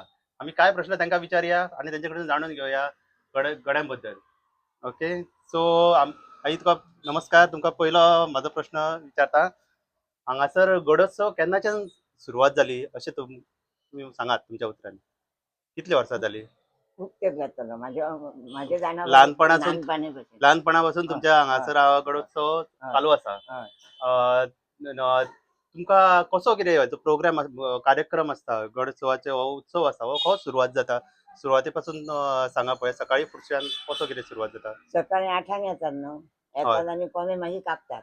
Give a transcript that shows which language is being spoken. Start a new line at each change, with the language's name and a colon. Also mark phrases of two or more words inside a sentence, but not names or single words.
Konkani: आम्ही काय प्रश्न तांकां विचारया आणि त्यांचे कडून जाणून घेवया गड्यांबद्दल.
English: okay so
Konkani: आई तुका नमस्कार. तुमकां पयलो माझो प्रश्न विचारता. हांगासर गडोत्सव केन्नाच्यान सुरवात जाली अशें तुम्ही सांगात तुमच्या उतरांनी. कितले वर्सां जाली? खूप तेप जातलो माझे जाणं लहानपणापासून लहानपणापासून. लहानपणापासून तुमच्या हांगासर गडोत्सव चालू आसा. तुमका कसो कितें प्रोग्राम कार्यक्रम असता गडोत्सवाचे हो उत्सव आसा हो खो सुरवात जाता सुरवाते पासून सांगा पळय सकाळी फुडच्यान कसो कितें सुरवात जाता? सकाळी 8 येतात न्हू. येतात आणि कोणे मागीर कापतात.